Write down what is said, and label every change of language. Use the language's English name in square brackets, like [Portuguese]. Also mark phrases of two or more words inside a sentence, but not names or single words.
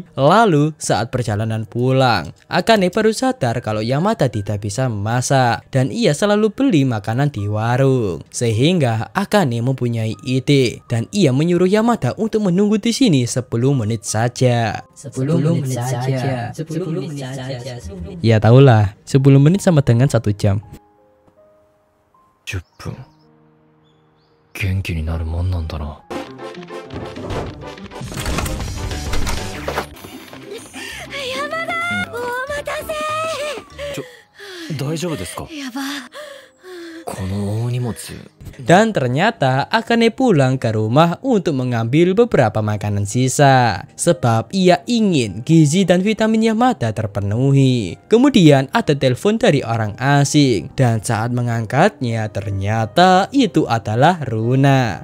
[Indonesian] Lalu saat perjalanan pulang, Akane baru sadar kalau Yamada tidak bisa memasak dan ia selalu beli makanan di warung. Sehingga Akane mempunyai ide dan ia menyuruh Yamada untuk menunggu di sini 10 menit saja. 10 menit saja. 10 menit saja. Ya tahulah, 10 menit sama dengan 1 jam. [Japanese] 10 分元気になるもんなんだな。大丈夫ですか？この大荷物。 [Indonesian] Dan ternyata Akane pulang ke rumah untuk mengambil beberapa makanan sisa. Sebab ia ingin gizi dan vitamin Yamada terpenuhi. Kemudian ada telepon dari orang asing. Dan saat mengangkatnya ternyata itu adalah Runa.